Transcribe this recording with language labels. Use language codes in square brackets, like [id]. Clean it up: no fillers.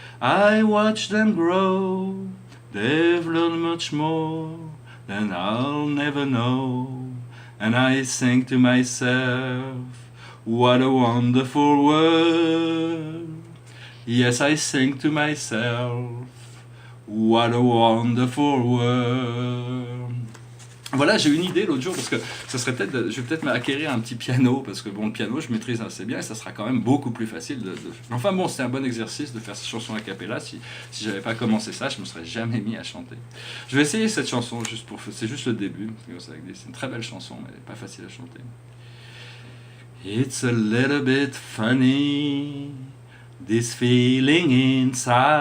[en] I watch them grow. They've learned much more than I'll never know. And I think to myself, what a wonderful world. Yes, I think to myself, what a wonderful world. [fr] Voilà, j'ai eu une idée l'autre jour, parce que ça serait peut-être, je vais peut-être m'acquérir un petit piano, parce que bon, le piano, je maîtrise assez bien, et ça sera quand même beaucoup plus facile Enfin bon, c'était un bon exercice de faire cette chanson a cappella. Si j'avais pas commencé ça, je me serais jamais mis à chanter. Je vais essayer cette chanson, c'est juste le début. C'est une très belle chanson, mais pas facile à chanter. [en] It's a little bit funny, this feeling inside.